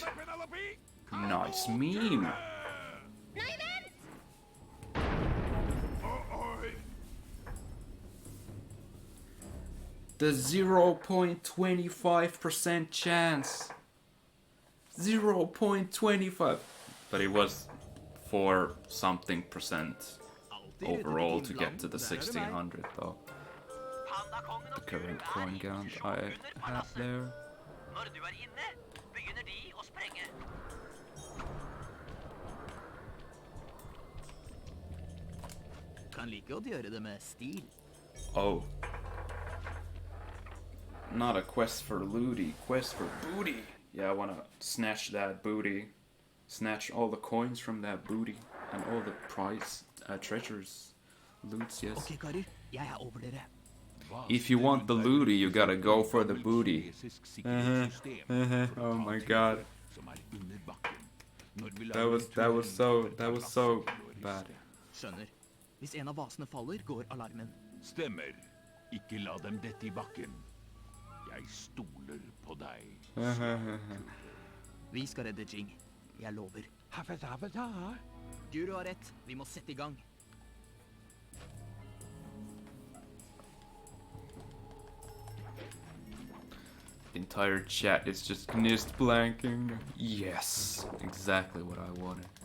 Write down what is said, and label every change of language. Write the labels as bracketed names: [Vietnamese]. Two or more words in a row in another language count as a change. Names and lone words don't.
[English] Nice meme. The 0.25% chance. 0.25. But it was 4 something percent overall to get to the 1600 though. The current coin count I have there. [Norwegian] Når du er inne, begynner de å sprenge. Kan like godt gjøre det med stil. [English] Oh. Not a quest for looty, quest for booty. Yeah, I wanna snatch that booty. Snatch all the coins from that booty. And all the prize, treasures. Loots, yes. [Norwegian] Ok, karer. Jeg er over dere. [English] If you want the looty, you gotta go for the booty. Oh my god. That was so bad. [Norwegian] Skjønner. Hvis en av vasene faller, går alarmen. Stemmer. Ikke la dem dette i bakken. Jeg stoler på deg. Vi skal redde Jing. Jeg lover. Guru har rett. Vi må sette i gang. [English] The entire chat is just gnist blanking. Yes, exactly what I wanted.